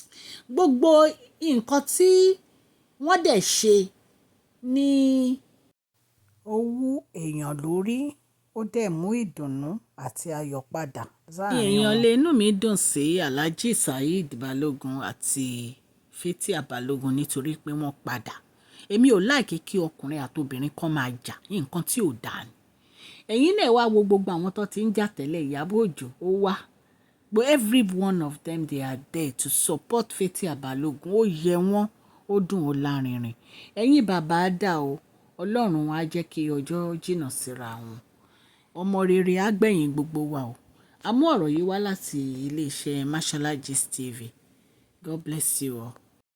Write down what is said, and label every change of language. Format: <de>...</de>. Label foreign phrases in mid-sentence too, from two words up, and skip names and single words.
<yo>Gbogbo nǹkan tí wọ́n dẹ̀ ṣe ní èèyàn lórí, ó dẹ̀ mú ìdùnnú àti ayọ̀ padà sáàrin èèyàn wọn. lè inú mi dùn sí Alhaji Saheed Balogun àti Fathia Balogun nítorí pé wọ́n padà. Èmi ò láìkí kí ọkùnrin àti obìnrin kan máa jà, nǹkan tí ò dáa ni. Ẹ̀yin náà wá wo gbogbo àwọn tó ti ń jà tẹ́lẹ̀, Ìyábọ̀ Òjó ó wá,</yo> <en>but every one of them they are there to support Fathia Balogun.</en> <yo>Ó yẹ wọ́n, ó dùn ó lárinrin. Ẹ̀yin bàbá dà o, Ọlọ́run á jẹ́ kí ọjọ́ jìnnà síra wọn. Ọmọ rere á gbẹ̀yìn gbogbo wa o. A mú ọ̀rọ̀ yìí wá láti iléeṣẹ́ Mashola Gist TV.</yo> <en>God bless you all.</en>